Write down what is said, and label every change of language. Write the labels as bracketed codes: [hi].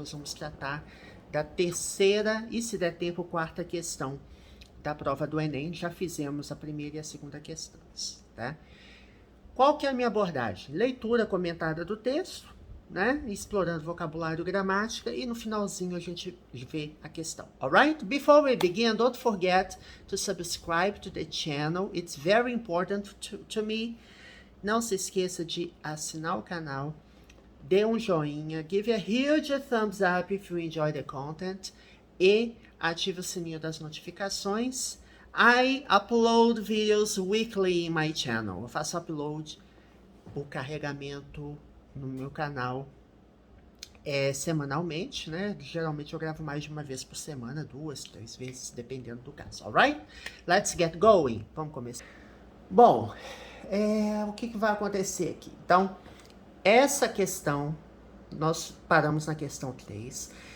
[pt] Nós vamos tratar da terceira e, se der tempo, quarta questão da prova do Enem. Já fizemos a primeira e a segunda questões, tá? Qual que é a minha abordagem? Leitura comentada do texto, né? Explorando vocabulário e gramática, e no finalzinho a gente vê a questão. [en] Alright? Before we begin, don't forget to subscribe to the channel. It's very important to me. [pt] Não se esqueça de assinar o canal, dê um joinha, [en] give a huge thumbs up if you enjoy the content, [pt] e ative o sininho das notificações. [en] I upload videos weekly in my channel. [pt] Eu faço upload, o carregamento no meu canal semanalmente, né? Geralmente eu gravo mais de uma vez por semana, 2, 3 vezes, dependendo do caso. [en] Alright? Let's get going. [pt] Vamos começar. Bom, o que vai acontecer aqui? Então, essa questão, nós paramos na questão 3.